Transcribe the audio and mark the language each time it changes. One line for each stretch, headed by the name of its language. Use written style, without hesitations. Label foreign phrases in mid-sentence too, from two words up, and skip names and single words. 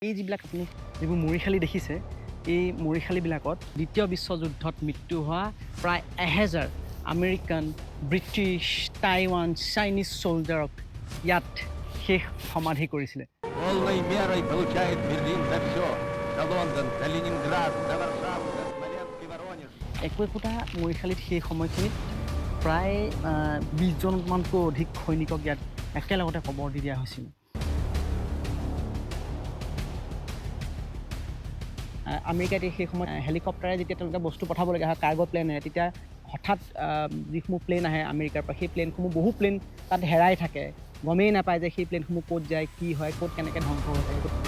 Assamese: এই যিবিলাক আপুনি যিবোৰ মৰিশালী দেখিছে, এই মৰিশালীবিলাকত দ্বিতীয় বিশ্বযুদ্ধত মৃত্যু হোৱা প্ৰায় 1000 আমেৰিকান, ব্ৰিটিছ, টাইৱান, চাইনিজ ছ'লজাৰক ইয়াত শেষ সমাধি কৰিছিলে।
Russian: Полной мерой получает Берлин за все. За Лондон, за Ленинград, за Варшаву, за Смоленск и Воронеж.
Assamese: একোটা মৰিশালীত সেই সময়খিনিত প্ৰায় 20জনমানকৈ অধিক সৈনিকক ইয়াত একেলগতে কবৰ দি দিয়া হৈছিল। আমেৰিকাত সেই সময়ত হেলিকপ্টাৰে যেতিয়া তেওঁলোকে বস্তু পঠাবলগীয়া হয়, কাৰ্গো প্লেনেৰে, তেতিয়া হঠাৎ যিসমূহ প্লেন আহে আমেৰিকাৰ পৰা, সেই প্লেনসমূহ বহু প্লেন তাত হেৰাই থাকে, গমেই নাপায় যে সেই প্লেনসমূহ ক'ত যায়, কি হয়, ক'ত কেনেকৈ ধ্বংস হৈ থাকে।